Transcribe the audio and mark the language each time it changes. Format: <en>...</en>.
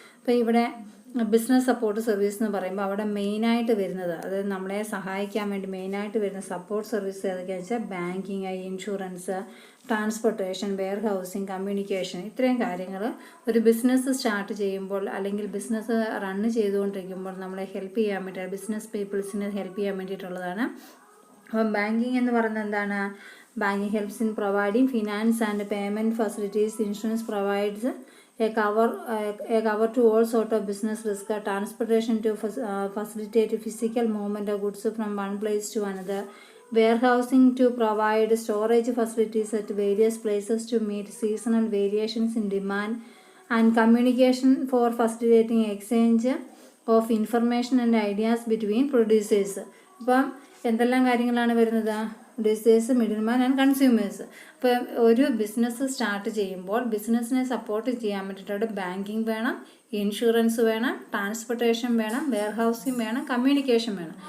<ml>അപ്പോൾ ഇവിടെ business support service എന്ന് പറയുമ്പോൾ അവിടെ മെയിനായിട്ട് വരുന്നത്, അതായത് നമ്മളെ സഹായിക്കാൻ വേണ്ടി മെയിനായിട്ട് വരുന്ന സപ്പോർട്ട് സർവീസ് ഏതൊക്കെയാണെന്ന് വെച്ചാൽ banking, insurance, transportation, wear housing, communication, ഇത്രയും കാര്യങ്ങൾ ഒരു ബിസിനസ് സ്റ്റാർട്ട് ചെയ്യുമ്പോൾ അല്ലെങ്കിൽ ബിസിനസ് റണ്ണ് ചെയ്തുകൊണ്ടിരിക്കുമ്പോൾ നമ്മളെ ഹെൽപ്പ് ചെയ്യാൻ വേണ്ടി ബിസിനസ് പീപ്പിൾസിനെ ഹെൽപ്പ് ചെയ്യാൻ വേണ്ടിയിട്ടുള്ളതാണ്. അപ്പം ബാങ്കിങ് എന്ന് പറയുന്നത് എന്താണ്?</ml> <en>Banking helps in providing finance and payment facilities. Insurance provides a cover to all sort of business risk. Transportation to facilitate physical movement of goods from one place to another. Warehousing to provide storage facilities at various places to meet seasonal variations in demand. And communication for facilitating exchange of information and ideas between producers.</en> <ml>അപ്പം എന്തെല്ലാം കാര്യങ്ങളാണ് വരുന്നത്? Producers, middleman and consumers. അപ്പോൾ ഒരു business start ചെയ്യുമ്പോൾ ബിസിനസ്സിനെ support ചെയ്യാൻ വേണ്ടിയിട്ട് ബാങ്കിങ് വേണം, ഇൻഷുറൻസ് വേണം, ട്രാൻസ്പോർട്ടേഷൻ വേണം, വെയർ ഹൗസിങ് വേണം, കമ്മ്യൂണിക്കേഷൻ വേണം.</ml>